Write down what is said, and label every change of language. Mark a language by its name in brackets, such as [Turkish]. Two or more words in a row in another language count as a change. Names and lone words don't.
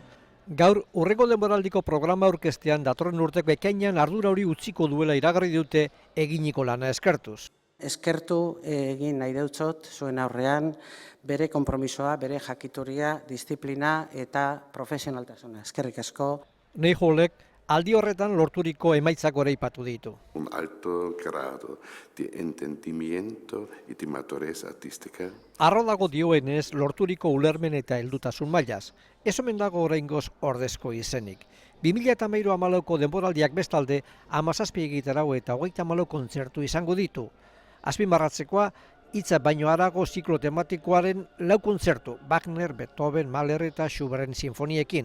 [Basque] Gaur, hurrengo denboraldiko programa aurkeztean datorren urteko ekainean ardura hori utziko duela iragarri dute eginiko lana eskertuz. Eskertu egin nahi deutzot zuen aurrean bere konpromisoa, bere jakituria, disiplina eta profesionaltasuna. Eskerrik asko. Neiholek aldi horretan lorturiko emaitzak goraipatu ditu. [Spanish] Un alto grado de entendimiento y de madurez artística. [Basque] Arro dago dioenez lorturiko ulermen eta heldutasun mailaz. Ez omen dago oraingoz ordezko izenik. 2013-14ko denboraldiak bestalde 17 egitarau eta 34 kontzertu izango ditu. Azpimarratzekoa, hitza baino harago ziklo tematikoaren 4 kontzertu, Wagner, Beethoven, Mahler eta Schuberten sinfoniekin.